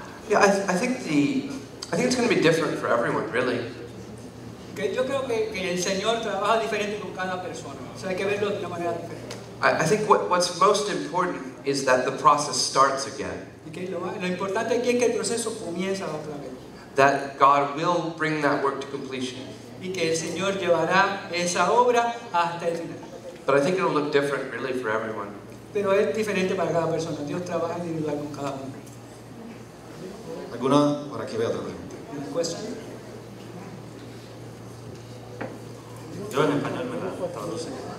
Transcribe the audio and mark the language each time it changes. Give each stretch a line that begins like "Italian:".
English: Yeah, I think it's going to be different for everyone, really.
Spanish: Que yo creo que el Señor trabaja diferente con cada persona, o sea hay que verlo de una manera diferente.
English: I think what's most important is that the process starts again.
Spanish: Y que lo importante aquí es que el proceso comienza otra vez.
English: That God will bring that work to completion.
Spanish: Y que el Señor llevará esa obra hasta el final.
English: But I think it'll look different, really, for everyone.
Spanish: Pero es diferente para cada persona. Dios trabaja individual con cada uno. ¿Alguna? Por aquí veo otra pregunta. Yo en español me la traduce.